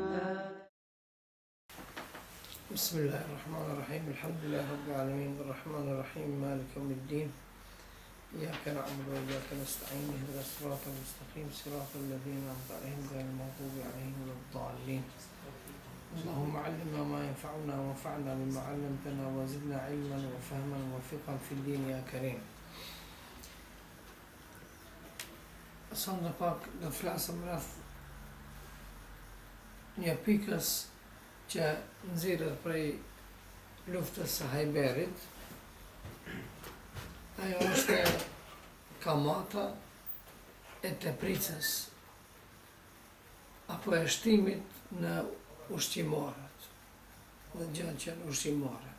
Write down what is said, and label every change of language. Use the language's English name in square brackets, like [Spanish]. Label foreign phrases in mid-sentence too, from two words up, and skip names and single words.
[Arabic] بسم الله الرحمن الرحيم الحمد لله رب العالمين الرحمن الرحيم مالك يوم الدين إياك نعبد وإياك نستعين اهدنا الصراط المستقيم صراط الذين أنعمت عليهم غير المغضوب عليهم ولا الضالين اللهم علمنا ما ينفعنا وانفعنا بما علمتنا وزدنا علما وفهما وفقها في الدين يا كريم. [Albanian] Sot në pak do të flasëm rreth një pikës që nxirret prej luftës së Hajberit. Ajo është kamata e tepricës apo e shtimit në ushqimorët dhe gjërat që janë ushqimore.